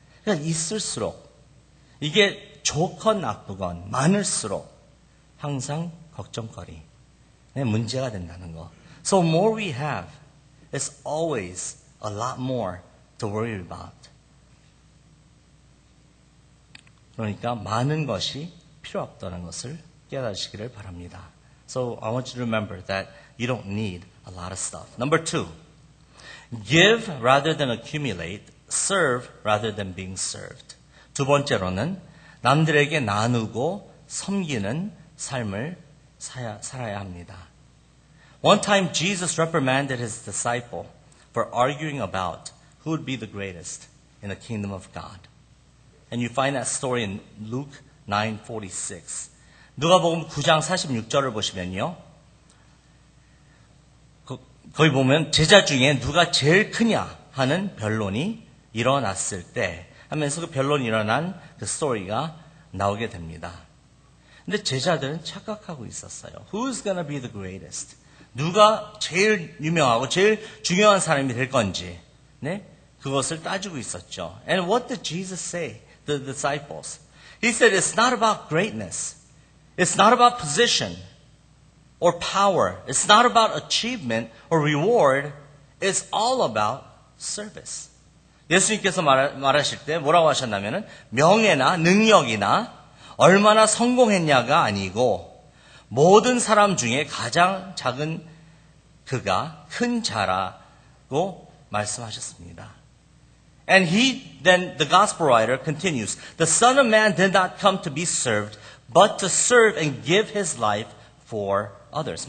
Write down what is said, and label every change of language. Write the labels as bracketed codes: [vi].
[ko] 그러니까 있을수록, 이게 좋건 나쁘건 많을수록 항상 걱정거리, 문제가 된다는 거. [en] So more we have, it's always a lot more to worry about. [ko] 그러니까 많은 것이 필요 없다는 것을 깨달으시기를 바랍니다. [en] So I want you to remember that you don't need a lot of stuff. Number 2, give rather than accumulate, serve rather than being served. [ko] 두 번째로는 남들에게 나누고 섬기는 삶을 살아야 합니다. [en] One time Jesus reprimanded his disciple for arguing about who would be the greatest in the kingdom of God. And you find that story in Luke 9:46. [ko] 누가복음 9장 46절을 보시면요. 거기 보면 제자 중에 누가 제일 크냐 하는 변론이 일어났을 때 하면서 그 변론이 일어난 그 스토리가 나오게 됩니다. 근데 제자들은 착각하고 있었어요. [en] Who's gonna be the greatest? [ko] 누가 제일 유명하고 제일 중요한 사람이 될 건지, 네? 그것을 따지고 있었죠. [en] And what did Jesus say to the disciples? He said it's not about greatness. It's not about position or power. It's not about achievement or reward. It's all about service. [ko] 예수님께서 말하실 때 뭐라고 하셨냐면은 명예나 능력이나 얼마나 성공했냐가 아니고 모든 사람 중에 가장 작은 그가 큰 자라고 말씀하셨습니다. [en] And then the gospel writer continues, the Son of Man did not come to be served, but to serve and give his life for others.